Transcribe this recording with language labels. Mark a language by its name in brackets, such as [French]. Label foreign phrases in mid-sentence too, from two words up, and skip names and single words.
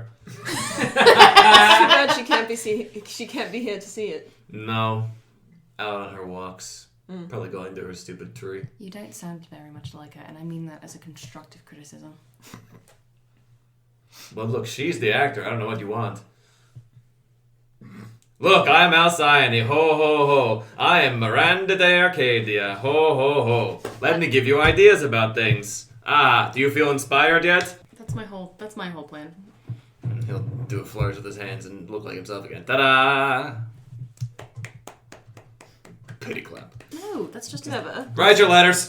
[English] Too bad she can't be here to see it. No. Out on her walks. Probably going to her stupid tree. You don't sound very much like her, and I mean that as a constructive criticism. Well, look, she's the actor. I don't know what you want. Look, I'm Alcyone. Ho, ho, ho. I am Miranda de Arcadia. Ho, ho, ho. Let me give you ideas about things. Ah, do you feel inspired yet? That's my whole plan. He'll do a flourish with his hands and look like himself again. Ta-da! Pity clap. No, that's just Never. Write your letters.